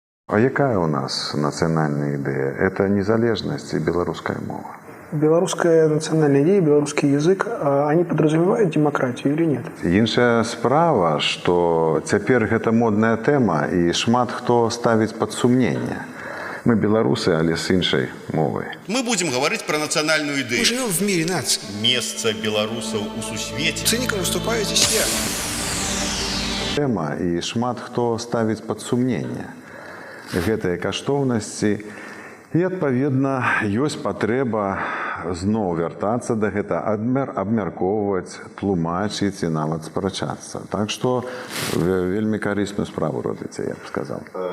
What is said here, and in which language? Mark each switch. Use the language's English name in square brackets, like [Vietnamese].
[Russian] А якая у нас национальная идея? Это незалежность и белорусская мова. Белорусская национальная идея, белорусский язык, они подразумевают демократию или нет? [Belarusian] Іншая справа, што цяпер гэта модная тэма і шмат хто ставіць пад сумненне. Мы беларусы, але з іншай мовай. [Russian] Мы будем говорить про национальную идею. Мы живем в мире наций. Место белорусов [Belarusian] у сусвете. [Russian] Цинником выступаю здесь я. [Belarusian] Тэма і шмат хто ставіць пад сумненне гэтыя каштоўнасці. І, адпаведна, ёсць патрэба зноў вяртацца да гэта, абмяркоўваць, тлумачыць і нават спрачацца. Так што вельмі карысную справу робіце, я б сказаў.